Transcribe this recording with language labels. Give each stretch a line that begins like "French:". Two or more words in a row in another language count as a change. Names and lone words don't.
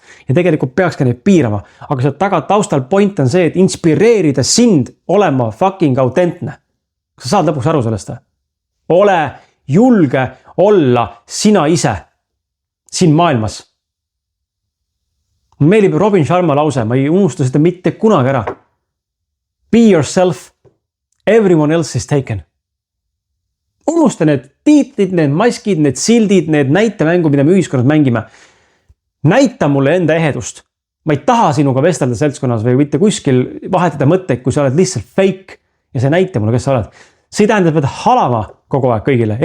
Estonian: Ja tegelikult peaks ka neid piirama, aga seal taga taustal point on see, et inspireerida sind olema fucking autentne. Kas sa saad lõpuks aru sellest? Ole julge olla sina ise siin maailmas. Meelib Robin Sharma lause, ma ei unusta seda mitte kunagi ära.
English: Be yourself, everyone else is taken.
Estonian: Unusta need tiitlid, need maskid, need sildid, need näitemängud, mida me ühiskonnas mängime. Näita mulle enda ehedust. Ma ei taha sinuga vestelda seltskonnas või mitte kuskil vahetada mõtteid, kui sa oled lihtsalt fake ja see näita mulle, kes sa oled. See ei tähendab, et pead halama kogu aeg kõigile.